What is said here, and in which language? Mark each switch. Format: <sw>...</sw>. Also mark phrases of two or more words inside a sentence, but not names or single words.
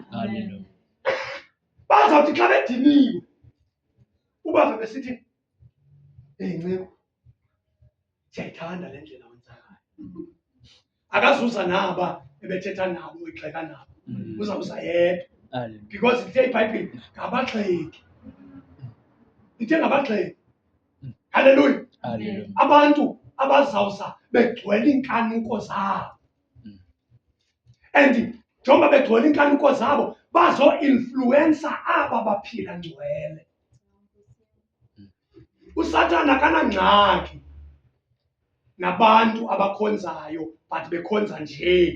<xh>Bazawuthi xa bediniwe ubave besithi nciko siyayithanda le ndlela wenza ngayo. Akazuza naba ebethetha nabo exheka nabo. Uzawuza yedwa. Because ithe iBhayibhile ngabaxheki. Ithe ngabaxheki. Hallelujah. Abantu abazawuza begcwele inkanuko zabo. And njengoba begcwele inkanuko zabo bazo-influencer aba baphila ngcwele. USathane akanangxaki nabantu abakhonzayo but bekhonza nje.</xh>